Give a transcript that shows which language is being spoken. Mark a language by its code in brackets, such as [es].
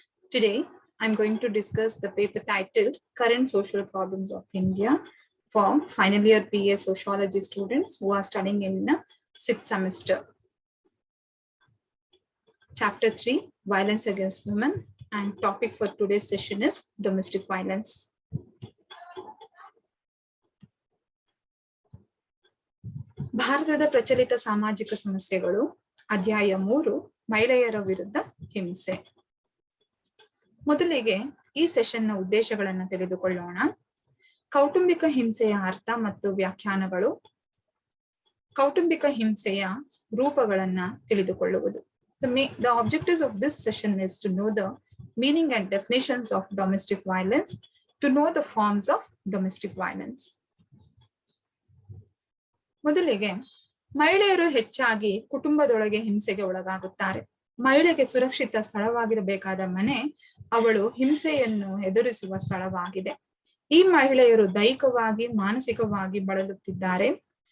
[en] Today, I'm going to discuss the paper titled Current Social Problems of India for final year BA Sociology students who are studying in the 6th semester. Chapter 3, Violence Against Women, and topic for today's session is domestic violence. [kn] ಭಾರತದ ಪ್ರಚಲಿತ ಸಾಮಾಜಿಕ ಸಮಸ್ಯೆಗಳು ಅಧ್ಯಾಯ 3 ಮಹಿಳೆಯರ ವಿರುದ್ಧ ಹಿಂಸೆ. ಮೊದಲಿಗೆ ಈ ಸೆಷನ್ನ ಉದ್ದೇಶಗಳನ್ನು ತಿಳಿದುಕೊಳ್ಳೋಣ. ಕೌಟುಂಬಿಕ ಹಿಂಸೆಯ ಅರ್ಥ ಮತ್ತು ವ್ಯಾಖ್ಯಾನಗಳು, ಕೌಟುಂಬಿಕ ಹಿಂಸೆಯ ರೂಪಗಳನ್ನ ತಿಳಿದುಕೊಳ್ಳುವುದು. [en] The objectives of this session is to know the meaning and definitions of domestic violence, to know the forms of domestic violence. [kn] ಮೊದಲಿಗೆ ಮಹಿಳೆಯರು ಹೆಚ್ಚಾಗಿ ಕುಟುಂಬದೊಳಗೆ ಹಿಂಸೆಗೆ ಒಳಗಾಗುತ್ತಾರೆ. ಮಹಿಳೆಗೆ ಸುರಕ್ಷಿತ ಸ್ಥಳವಾಗಿರಬೇಕಾದ ಮನೆ ಅವಳು ಹಿಂಸೆಯನ್ನು ಎದುರಿಸುವ ಸ್ಥಳವಾಗಿದೆ. ಈ ಮಹಿಳೆಯರು ದೈಹಿಕವಾಗಿ ಮಾನಸಿಕವಾಗಿ ಬಳಲುತ್ತಿದ್ದಾರೆ.